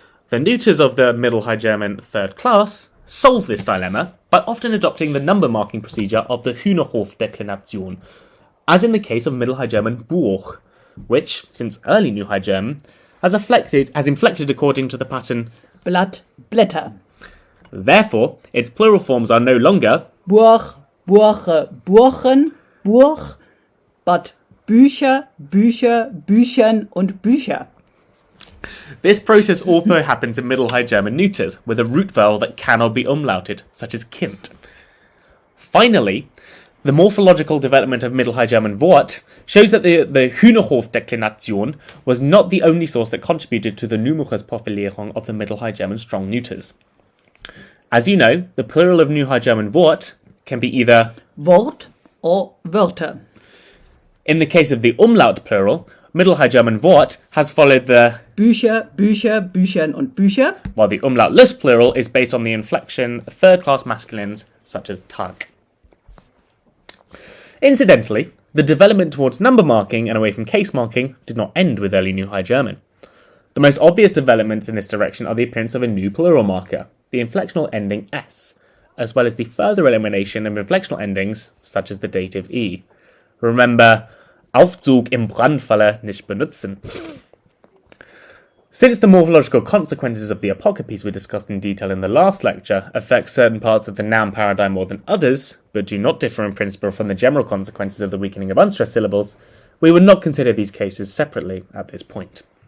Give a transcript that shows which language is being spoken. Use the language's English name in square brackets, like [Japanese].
[English] The neuters of the Middle High German third class solve this dilemma by often adopting the number marking procedure of the Hühnerhof-Deklination, as in the case of Middle High German Buch, which, since early New High German, has inflected according to the pattern [German] Blatt, Blätter. [English] Therefore, its plural forms are no longer [German] Buch, Buche, Buchen, Buch, [English] but [German] Bücher, Bücher, Büchern und Bücher. [English] This process also happens in Middle High German neuters, with a root vowel that cannot be umlauted, such as Kind. Finally, the morphological development of Middle High German Wort shows that the Hühnerhof-Deklination was not the only source that contributed to the Numerusprofilierung of the Middle High German strong neuters. As you know, the plural of New High German Wort can be either Wort or Wörter. In the case of the umlaut plural, Middle High German Wort has followed the [German] Bücher, Bücher, Büchern und Bücher, [English] while the umlautless plural is based on the inflection third-class masculines such as Tag. Incidentally, the development towards number marking and away from case marking did not end with early New High German. The most obvious developments in this direction are the appearance of a new plural marker, the inflectional ending s, as well as the further elimination of inflectional endings such as the dative e. Remember, [German] Aufzug im Brandfalle nicht benutzen. [English] Since the morphological consequences of the apocryphes we discussed in detail in the last lecture affect certain parts of the noun paradigm more than others, but do not differ in principle from the general consequences of the weakening of unstressed syllables, we would not consider these cases separately at this point.